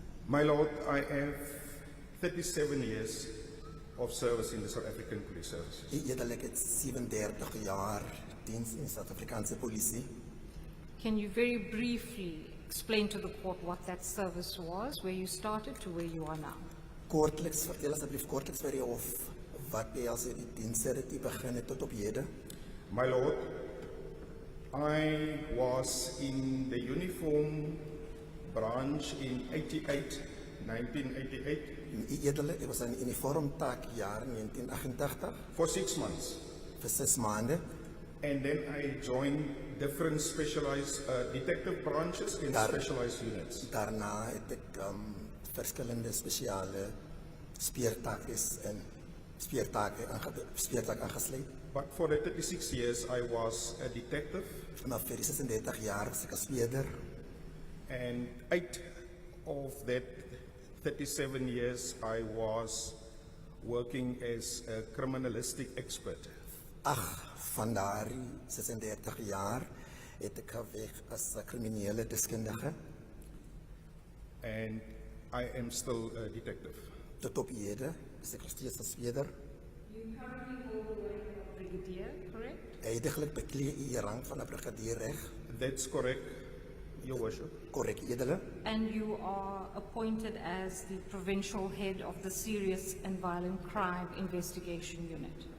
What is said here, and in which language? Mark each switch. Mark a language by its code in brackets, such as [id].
[en] My Lord, I have 37 years of service in the South African Police Services. [af] U edelik het 37 jaar diens in Suid-Afrikaanse polisie. [en] Can you very briefly explain to the court what that service was, where you started to where you are now? [af] Kortliks vertel asseblief kortliks vir die hof wat behels die dienste wat u begin het tot op hede. [en] My Lord, I was in the uniform branch in 1988, [af] U edelik, ek was in uniform taak jaar 1988 [en] for 6 months. [af] vir 6 maande. [en] And then I joined different specialized detective branches and [af] Daar- [en] specialized units. [af] Daarna het ek verskillende spesiale speurtakes en speurtak aangesluit. [en] But for the 36 years, I was a detective, [af] Maar vir die 36 jaar was ek as speurder. [en] and 8 of that 37 years, I was working as a criminalistic expert. [af] Van daardie 36 jaar het ek gewerk as 'n kriminele deskundige [en] And I am still a detective. [af] tot op hede. is ek nog steeds 'n sweder. [en] You currently hold the rank of brigadier, correct? [af] Heidaglik beklee u die rang van 'n brigadier reg. [en] That's correct, Your Worship. [af] Korrek, edele. [en] And you are appointed as the provincial head of the Serious and Violent Crime Investigation Unit.